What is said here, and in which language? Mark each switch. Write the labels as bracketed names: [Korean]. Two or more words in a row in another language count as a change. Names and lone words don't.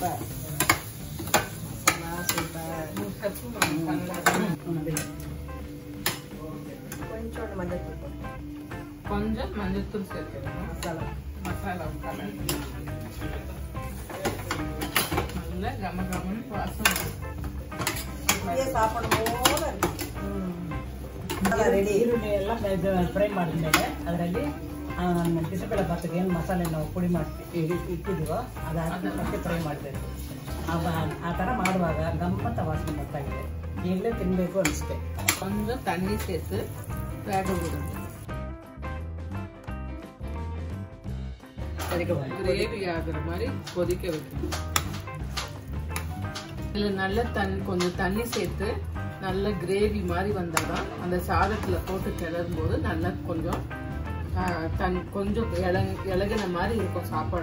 [Tamil] கொஞ்சம் மஞ்சத்தூள் சேர்க்கணும். மசாலா நல்ல கமகமன்னு வாசனை சாப்பிடும் போல ರೆಡಿ. [Kannada] ಈರುಳ್ಳಿ ಎಲ್ಲ ಫ್ರೈ ಮಾಡಿದ್ಮೇಲೆ ಅದರಲ್ಲಿ ಬಿಸಿಬೇಳೆಬಾತ್ಗೆ ಏನು ಮಸಾಲೆ ನಾವು ಪುಡಿ ಮಾಡಿ ಇಟ್ಟಿದ್ದೀವೋ ಅದಾದ ಮತ್ತೆ ಫ್ರೈ ಮಾಡಬೇಕು. ಆ ಥರ ಮಾಡುವಾಗ ಗಮ್ಮತ್ತ ವಾಸನೆ ಬರ್ತಾ ಇದೆ. ಈಗಲೇ ತಿನ್ನಬೇಕು ಅನಿಸುತ್ತೆ. [Tamil] கொஞ்சம் தண்ணி சேர்த்து வேக விடுங்க. கிரேவி ஆகுற மாதிரி கொதிக்க வைக்கணும். இதுல நல்ல கொஞ்சம் தண்ணி சேர்த்து நல்ல கிரேவி மாதிரி வந்தாதான் அந்த சாதத்துல போட்டு கிளறும் போது நல்லா கொஞ்சம் கொஞ்சம் இலகின மாதிரி இருக்கும் சாப்பாடு.